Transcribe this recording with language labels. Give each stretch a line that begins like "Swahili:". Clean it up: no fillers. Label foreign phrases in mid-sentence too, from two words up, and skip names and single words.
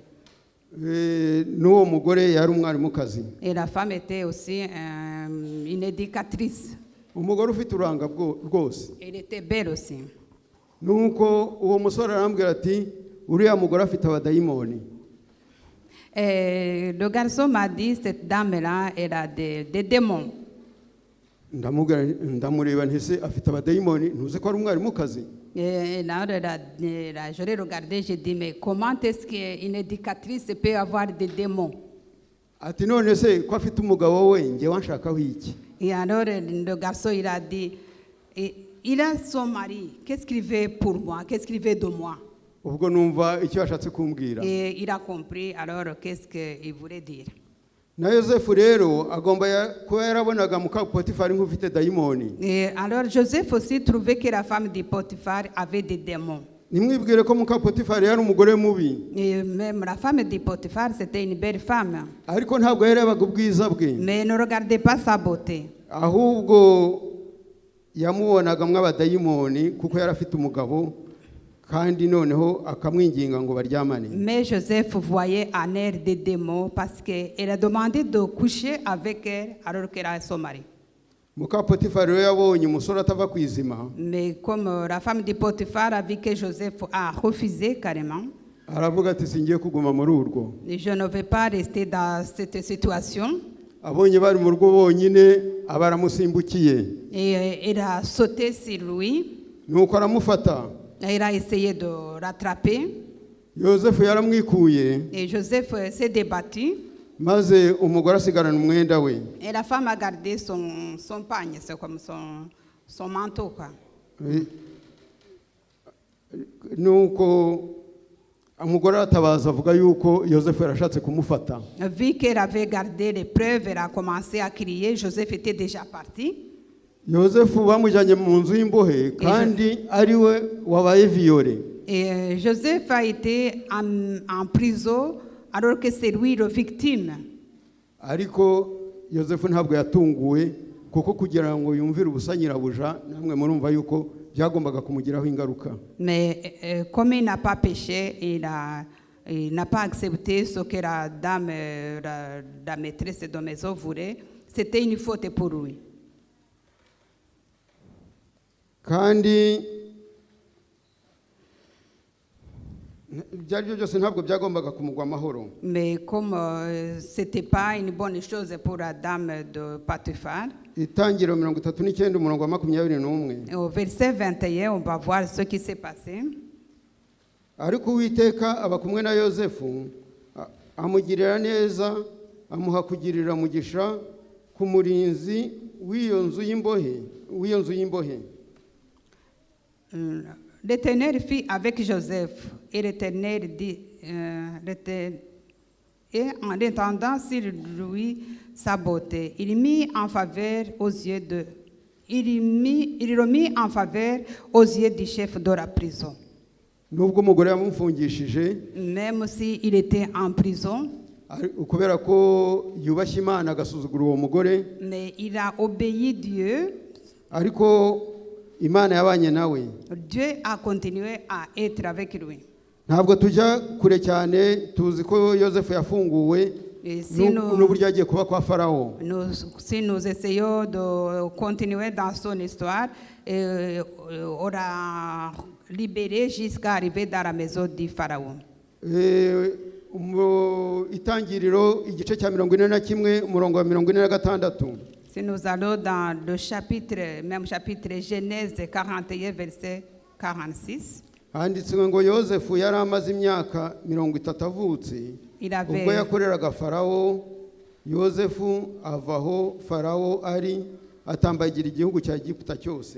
Kinyarwanda: N'uwo mugore yari umwarimukazi.
French: Et la femme était aussi une éducatrice.
Kinyarwanda: Umugore ufite uranga rwose.
French: Elle était belle aussi.
Kinyarwanda: Nuko uwo musore arambwira ati uriya mugore afite abadayimoni.
French: Et le garçon m'a dit, cette dame-là, elle a des démons.
Kinyarwanda: Ndamureba ntise afite abadayimoni, ntuzi ko ari umwarimukazi.
French: Et là, je l'ai regardé, j'ai dit, mais comment est-ce qu'une éducatrice peut avoir des démons?
Kinyarwanda: Ati none se ko afite umugabo we njye wanshakaho iki?
French: Et alors, le garçon, il a dit, il a son mari, qu'est-ce qu'il veut pour moi? Qu'est-ce qu'il veut de moi?
Kinyarwanda: ubwo numva icyo yashatse kumbwira.
French: Et il a compris alors qu'est-ce qu'il voulait dire.
Kinyarwanda: Na Yosefu rero agomba kuba yarabonaga muka Potifari nk'ufite dayimoni.
French: Et alors Joseph aussi trouvait que la femme de Potiphar avait des démons.
Kinyarwanda: Nimwibwire ko muka Potifari yari umugore mubi.
French: Et même la femme de Potiphar, c'était une belle femme.
Kinyarwanda: Ariko ntabwo yarebaga ubwiza bwe.
French: Mais ne regardez pas sa beauté.
Kinyarwanda: Ahubwo yamubonaga mw'abadayimoni kuko yari afite umugabo kandi noneho akamwinginga ngo baryamane.
French: Mais Joseph voyait un air de démon parce qu'elle a demandé de coucher avec elle alors qu'elle a son mari.
Kinyarwanda: Muka Potifari rero yabonye umusore atava ku izima.
French: Mais comme la femme de Potiphar a vu que Joseph a refusé carrément,
Kinyarwanda: aravuga ati singiye kuguma muri urwo.
French: je ne vais pas rester dans cette situation.
Kinyarwanda: Abonye bari mu rugo bonyine abaramusimbukiye.
French: Et elle a sauté sur lui.
Kinyarwanda: Nuko aramufata.
French: Elle a essayé de rattraper.
Kinyarwanda: Yosefu yaramwikuye.
French: Et Joseph s'est débattu.
Kinyarwanda: Maze umugore asigarana umwenda we.
French: Et la femme a gardé son pagne, c'est comme son manteau, quoi.
Kinyarwanda: Nuko umugore atabaza avuga yuko Yosefu yarashatse kumufata.
French: Vu qu'elle avait gardé les preuves, elle a commencé à crier. Joseph était déjà parti.
Kinyarwanda: Yosefu bamujyanye mu nzu y'imbohe kandi ari we wabaye violé.
French: Et Joseph a été en prison alors que c'est lui le victime.
Kinyarwanda: Ariko Yosefu ntabwo yatunguwe kuko kugira ngo yumvire ubusa nyirabuja namwe murumva yuko byagombaga kumugiraho ingaruka.
French: Mais comme il n'a pas péché, il n'a pas accepté ce que la dame, la maîtresse de maison voulait. C'était une faute pour lui.
Kinyarwanda: Kandi byari byo byose ntabwo byagombaga kumugwa amahoro.
French: Mais comme c'était pas une bonne chose pour la dame de Potiphar,
Kinyarwanda: Itangiriro 39 umurongo wa 21.
French: au verset 21, on va voir ce qui s'est passé.
Kinyarwanda: Ariko Uwiteka aba kumwe na Yosefu amugirira neza amuha kugirira mugisha ku murinzi w'iyo nzu y'imbohe.
French: L'Éternel fit avec Joseph, et l'Éternel dit, et en étendant sur lui sa beauté, il mit en faveur aux yeux il le mit en faveur aux yeux du chef de la prison.
Kinyarwanda: Nubwo umugore yamufungishije,
French: Même s'il était en prison,
Kinyarwanda: kubera ko yubashye Imana agasuzugura uwo mugore,
French: mais il a obéi Dieu.
Kinyarwanda: ariko Imana yabanye nawe.
French: Dieu a continué à être avec lui.
Kinyarwanda: Ntabwo tujya kure cyane, tuzi ko Yosefu yafunguwe n'uburyo yagiye kuba kwa Farawo.
French: Si nous essayons de continuer dans son histoire, on a libéré jusqu'à arriver dans la maison du Pharaon.
Kinyarwanda: Itangiriro igice cya 41 umurongo wa 46.
French: Si nous allons dans le chapitre, même chapitre Genèse 41, verset 46.
Kinyarwanda: Handitswe ngo Yosefu yari amaze imyaka 30 avutse. Ubwo yakoreraga Farawo, Yosefu avaho Farawo ari atambagira igihugu cya Egiputa cyose.